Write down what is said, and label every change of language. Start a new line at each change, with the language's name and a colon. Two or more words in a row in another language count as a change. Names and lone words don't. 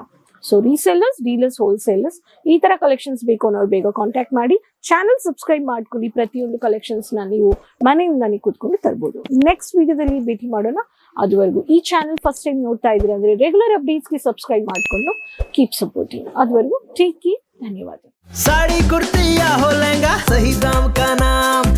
English: so resellers, dealers, wholesalers
Kannada: ಈ ತರ ಕಲೆಕ್ಷನ್ಸ್ ಬೇಕು ಅನ್ನೋರು ಬೇಗ ಕಾಂಟ್ಯಾಕ್ಟ್ ಮಾಡಿ.
English: channel subscribe
Kannada: ಮಾಡ್ಕೊಂಡು ಪ್ರತಿಯೊಂದು ಕಲೆಕ್ಷನ್ಸ್ ನ ನೀವು ಮನೆಯಿಂದಾನೇ ಕೂತ್ಕೊಂಡು ತರಬಹುದು. ನೆಕ್ಸ್ಟ್ ವಿಡಿಯೋದಲ್ಲಿ ಭೇಟಿ ಮಾಡೋಣ. ಅದುವರೆಗೂ ಈ
English: channel first time
Kannada: ನೋಡ್ತಾ ಇದ್ರೆ ಅಂದ್ರೆ
English: regular updatesge subscribe
Kannada: ಮಾಡ್ಕೊಂಡು
English: keep supporting.
Kannada: ಅದುವರೆಗೂ
English: take care,
Kannada: ಧನ್ಯವಾದ.
Hindi: साड़ी कुर्ती या हो लहंगा, सही दाम का नाम